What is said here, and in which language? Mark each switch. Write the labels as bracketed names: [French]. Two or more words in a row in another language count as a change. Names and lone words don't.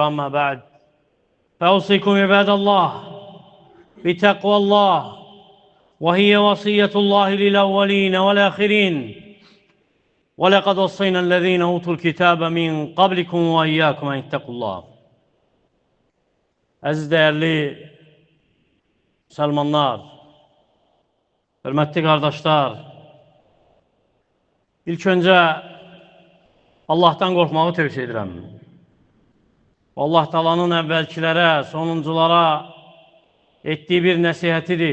[Arabic] أما بعد، فأوصيكم عباد الله بتقوى الله، وهي وصية الله للأولين والآخرين، ولقد وصينا الذين أوتوا الكتاب من قبلكم وإياكم أن اتقوا الله. [Turkish] Əziz değerli Müslümanlar, hürmetli kardeşler, ilk önce Allah'tan korkmağı tövsiye edirəm. [Azerbaijani] Allah Taala'nın əvvəlkilərə, sonunculara ettiği bir nəsihətidir.